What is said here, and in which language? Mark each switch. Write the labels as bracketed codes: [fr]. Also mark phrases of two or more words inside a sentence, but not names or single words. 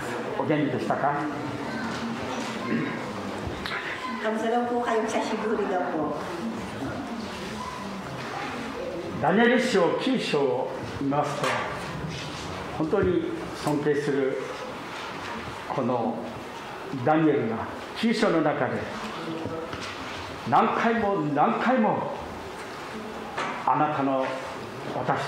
[ja] お元気でしたか？ [tl] Kamusta daw po kayong sa Siguri daw po? [ja] ダニエル書9章を見ますと、本当に尊敬するこのダニエルが9章の中で何回も何回も私